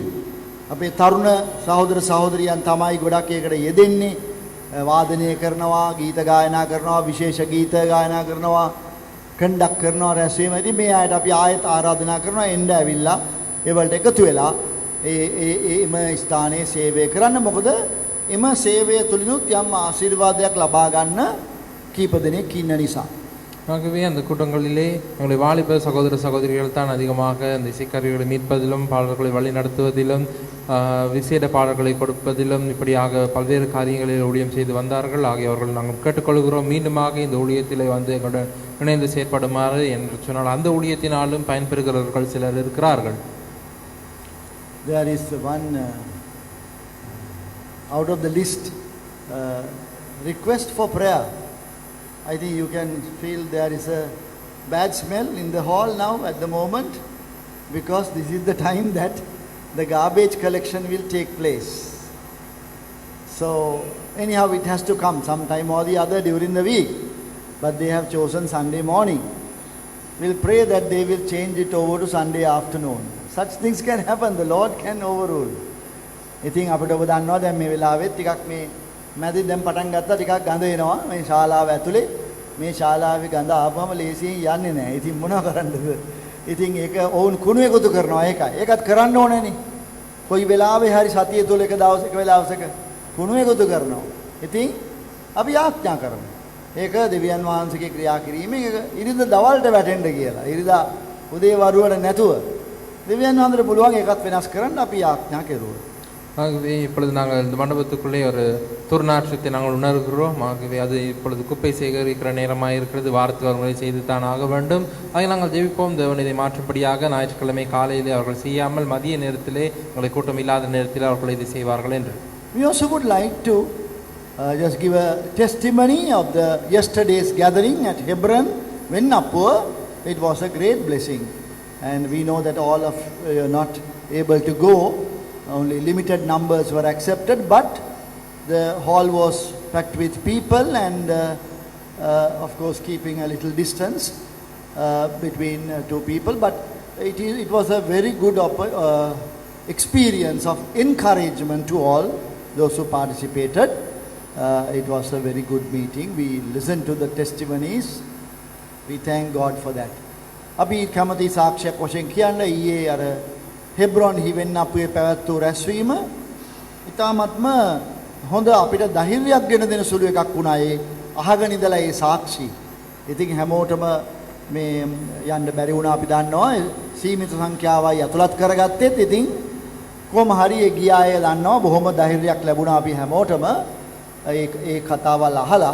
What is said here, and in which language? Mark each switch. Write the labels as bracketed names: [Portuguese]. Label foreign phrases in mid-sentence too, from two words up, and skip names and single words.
[Sinhala] අපේ තරුණ සහෝදර සහෝදරියන් තමයි ගොඩක් ඒකට යෙදෙන්නේ. වාදනය කරනවා, ගීත ගායනා කරනවා, විශේෂ ගීත ගායනා කරනවා, කන්ඩක්ට් කරනවා රැස්වීම. ඉතින් මේ අයට අපි ආයෙත් ආරාධනා කරනවා එන්න ඇවිල්ලා ඒවලට එකතු වෙලා එම ස්ථානයේ සේවය කරන්න. මොකද එම සේවය තුලිනුත් යම් ආශිර්වාදයක් ලබා ගන්න කීප දෙනෙක් ඉන්න නිසා. [Tamil] ஆகவே அந்த கூட்டங்களிலே எங்களுடைய வாலிப சகோதர சகோதரிகள் தான் அதிகமாக அந்த இசைக்கருவிகளை மீட்பதிலும் பாடல்களை வழி நடத்துவதிலும் விசேட பாடல்களை கொடுப்பதிலும் இப்படியாக பல்வேறு காரியங்களில் ஊழியம் செய்து வந்தார்கள். ஆகியவர்கள் நாங்கள் கேட்டுக்கொள்கிறோம் மீண்டுமாக இந்த ஊழியத்தில் வந்து எங்களுடன் இணைந்து செயற்படுமாறு என்று சொன்னால் அந்த ஊழியத்தினாலும் பயன்பெறுகிறவர்கள் சிலர் இருக்கிறார்கள். [English] There is one out of the list request for prayer. I think you can feel there is a bad smell in the hall now at the moment because this is the time that the garbage collection will take place. So anyhow it has to come sometime or the other during the week, but they have chosen Sunday morning. We'll pray that they will change it over to Sunday afternoon. Such things can happen, the Lord can overrule. [Sinhala] ඉතින් අපිට ඔබ දන්නවා දැන් මේ වෙලාවෙත් ටිකක් මේ මැදි දැන් පටන් ගත්තා ටිකක් ගඳ එනවා මේ ශාලාව ඇතුලේ. මේ ශාලාවේ ගඳ ආපුවම ලේසියෙන් යන්නේ නැහැ. ඉතින් මොනවා කරන්නද? ඉතින් ඒක වුන් කුණු එකතු කරනවා ඒකයි. ඒකත් කරන්න ඕනේනේ. කොයි වෙලාවෙ හරි සතිය තුල එක දවසක වෙලාවසක කුණු එකතු කරනවා. ඉතින් අපි යාඥා කරමු. ඒක දෙවියන් වහන්සේගේ ක්‍රියා කිරීමෙන් ඒක ඉරිදා දවල්ට වැටෙන්න කියලා. ඉරිදා උදේ වරුවට නැතුව දෙවියන් වහන්සේට පුළුවන් ඒකත් වෙනස් කරන්න අපි යාඥා කෙරුවා. [Tamil] ஆகவே இப்பொழுது நாங்கள் இந்த மண்டபத்துக்குள்ளே ஒரு துர்நாற்றத்தை நாங்கள் உணர்கிறோம். ஆகவே அது இப்பொழுது குப்பை சேகரிக்கிற நேரமாக இருக்கிறது. வாரத்தில் அவர்களை செய்து தான் ஆக வேண்டும். ஆக நாங்கள் ஜெபிப்போம் தேவன் இதை மாற்றும்படியாக. ஞாயிற்றுக்கிழமை காலையிலே அவர்கள் செய்யாமல் மதிய நேரத்திலே உங்களை கூட்டம் இல்லாத நேரத்தில் அவர்கள் இதை செய்வார்கள் என்று. [English] We also would like to just give a testimony of the yesterday's gathering at Hebron, Vennappur. It was a great blessing, and we know that all of you are not able to go. Only limited numbers were accepted, but the hall was packed with people and of course keeping a little distance between two people. But it was a very good experience of encouragement to all those who participated. It was a very good meeting. We listened to the testimonies. We thank God for that. [Sinhala] අපි කැමති සාක්ෂියක් වශයෙන් කියන්න ඊයේ අර හෙබ්‍රොන් හිවෙන්නපුවේ පැවැත් වූ රැස්වීම ඉතාමත්ම හොඳ අපිට ධෛර්යයක් ගෙන දෙන සුළු එකක් වුණා ඒ අහගෙන ඉඳලා ඒ සාක්ෂි. ඉතින් හැමෝටම මේ යන්න බැරි වුණා අපි දන්නවා සීමිත සංඛ්‍යාවයි අතුලත් කරගත්තෙත් ඉතින් කොහොම හරි ඒ ගිය අය දන්නවා බොහොම ධෛර්යයක් ලැබුණා අපි හැමෝටම ඒ කතාවල් අහලා.